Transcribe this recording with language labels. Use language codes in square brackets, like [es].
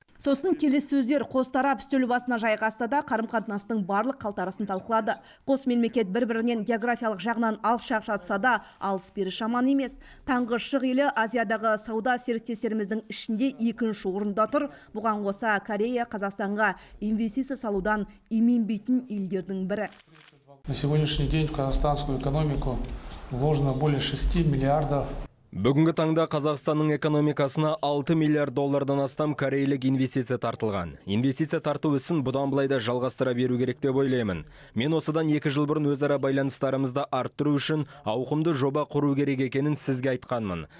[kk] Сосын келіссөздер қос тарап үстел басына жайғасты да қарым-қатынастың барлық қалтарасын талқылады. Қос мемлекет бір-бірінен географиялық жағынан алшақ жатса да, алыс-бері жаман емес. Таңғы шық елі Азиядағы сауда серіктестеріміздің ішінде 2-ші орында тұр. Бұған қоса Корея Қазақстанға инвестиция салудан именбейтін елдердің бірі. [ru] На сегодняшний день в казахстанскую экономику вложено более 6 миллиардов. [kk] Бүгінгі таңда Қазақстанның экономикасына 6 миллиард доллардан астам корейлік инвестиция тартылған. Инвестиция тарту ісін бұдан былай да жалғастыра беру керек деп ойлаймын. Мен осыдан 2 жыл бұрын өзара байланыстарымызды арттыру үшін ауқымды жоба құру керек екенін сізге айтқанмын.